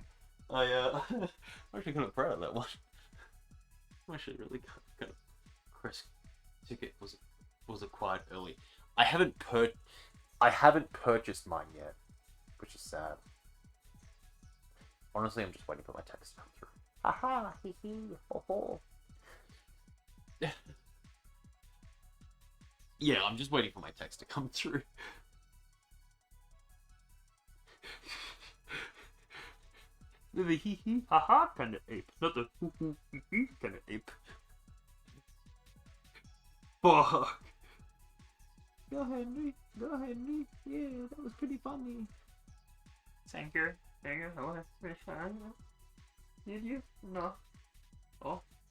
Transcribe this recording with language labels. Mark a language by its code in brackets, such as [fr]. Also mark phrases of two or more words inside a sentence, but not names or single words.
[en] I'm actually kind of proud of that one. I'm actually really kind of. Chris ticket was acquired early. I haven't purchased mine yet, which is sad. Honestly, I'm just waiting for my text to come through. Haha, hee hee, ho ho. Yeah, I'm just waiting for my text to come through. The hee hee ha ha kind of ape, not the hoo hoo hee hee kind of ape. Fuck. Go Henry. Yeah, that was pretty funny. Thank you. Oh, very fine. Did you? No. Oh.